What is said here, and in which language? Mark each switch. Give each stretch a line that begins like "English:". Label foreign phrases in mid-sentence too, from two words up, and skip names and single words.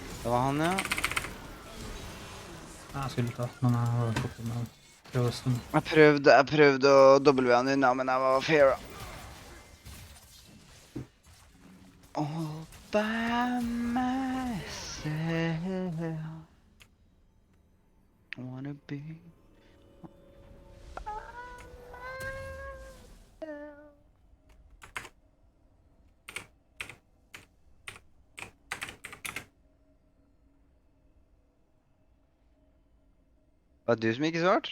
Norwegian: Det var han, ja. Jeg skulle ta, men jeg har fått med prøvelsen. Jeg prøvde å W-en unna, men jeg var fair.
English: All by myself. Wanna be.
Norwegian: Var det du som ikke svarte?